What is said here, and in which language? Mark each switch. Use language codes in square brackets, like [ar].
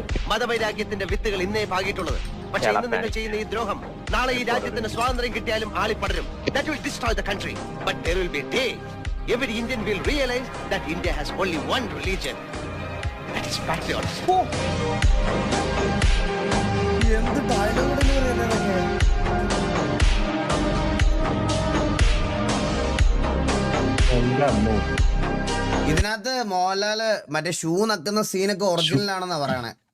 [ml] മതവൈരാഗ്യത്തിന്റെ വിത്തുകൾ ഇന്നേ പാകിയിട്ടുള്ളത്. പക്ഷേ ഇന്ന് നിങ്ങൾ ചെയ്യുന്ന ഈ ദ്രോഹം നാളെ ഈ രാജ്യത്തിന് സ്വാതന്ത്ര്യം കിട്ടിയാലും ആളിപ്പടരും. [en] That will destroy the country. But there will be a day every Indian will realize that India has only one religion. That is patriotism. [ml] എന്ത് ഡയലോഗ് ഇതിനകത്ത് മോഹൻലാല് മറ്റേ ഷൂ നക്കുന്ന സീനൊക്കെ ഒറിജിനൽ ആണെന്നാ പറയണേ.